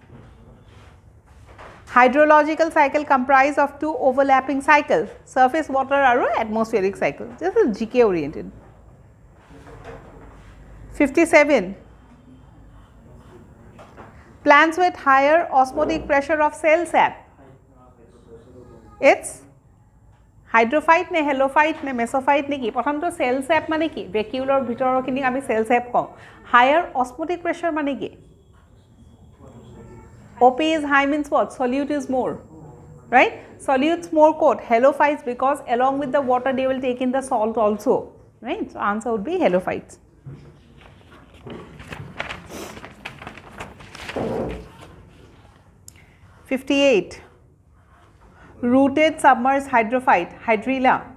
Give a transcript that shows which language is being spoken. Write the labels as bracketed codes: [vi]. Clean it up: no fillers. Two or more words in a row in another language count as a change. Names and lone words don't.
[en] hydrological cycle comprise of two overlapping cycles surface water aru atmospheric cycle this is GK oriented 57 plants with higher osmotic pressure of cell sap it's hydrophyte ne halophyte ne mesophyte [as] নে কি প্ৰথম তো [en] cell sap [as] মানে কি [en] vacuolar [as] ভিতৰ কিনি আমি [en] cell sap ko higher osmotic pressure [as] মানে কি [en] OP is high means what solute is more right solutes more coat halophytes because along with the water they will take in the salt also right so answer would be halophytes 58 rooted submerged hydrophyte hydrilla